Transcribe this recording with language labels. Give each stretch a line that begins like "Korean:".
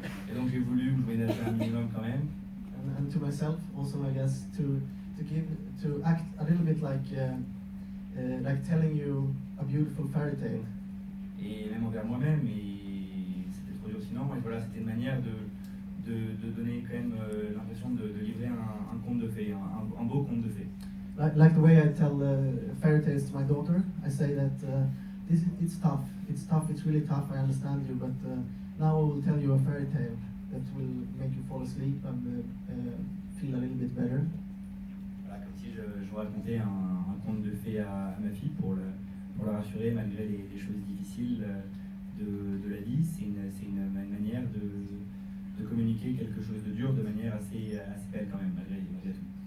French: Et donc j'ai voulu me ménager un minimum quand même.
English: And to myself also, I guess, to act a little bit like telling you a beautiful fairy tale.
French: Et même envers moi-même, et c'était trop dur sinon. Et voilà, c'était une manière de donner quand même l'impression de livrer un conte de fées, un beau conte de fées.
English: Like the way I tell fairy tales to my daughter, I say that it's tough, it's really tough, I understand you, but now I will tell you a fairy tale. that will make you fall asleep and feel a little bit better.
French: Voilà, comme si je racontais un conte de fées à ma fille pour la rassurer malgré les choses difficiles de la vie. C'est une manière de communiquer quelque chose de dur de manière assez belle quand même, malgré tout.